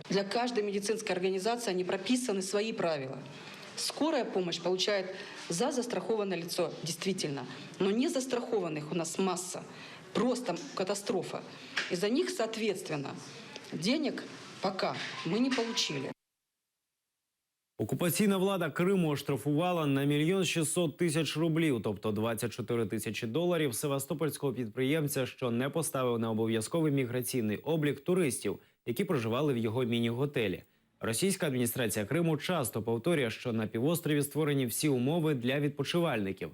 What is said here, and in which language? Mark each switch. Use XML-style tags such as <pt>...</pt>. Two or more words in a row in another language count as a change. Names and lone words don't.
<ru>Для каждой медицинской организации они прописаны свои правила. Скорая помощь получает за застрахованное лицо, действительно. Но не застрахованных у нас масса. Просто катастрофа. И за них, соответственно, денег пока мы не получили.</ru> <uk>Окупаційна влада Криму оштрафувала на 1 600 000 рублів, тобто 24 тисячі доларів, севастопольського підприємця, що не поставив на обов'язковий міграційний облік туристів, які проживали в його міні-готелі. Російська адміністрація Криму часто повторює, що на півострові створені всі умови для відпочивальників.</uk>